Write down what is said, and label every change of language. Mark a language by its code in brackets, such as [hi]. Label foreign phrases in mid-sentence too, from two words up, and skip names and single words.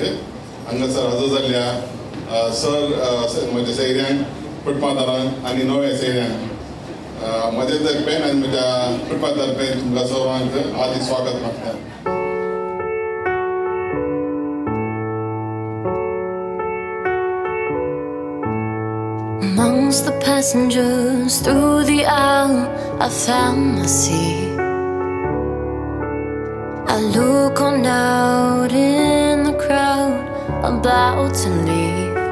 [kok] हांगासर हजर जाल्ल्या सर म्हज्या सैऱ्यांक फुटपाथारांक आनी नव्या सैऱ्यांक म्हज्या तर्फेन आनी म्हज्या फुटपाथ तर्फेन तुमकां सर्वांक हार्दिक स्वागत मागता. [en] Amongst the passengers through the aisle, I found my seat. I look on out in the crowd, about to leave.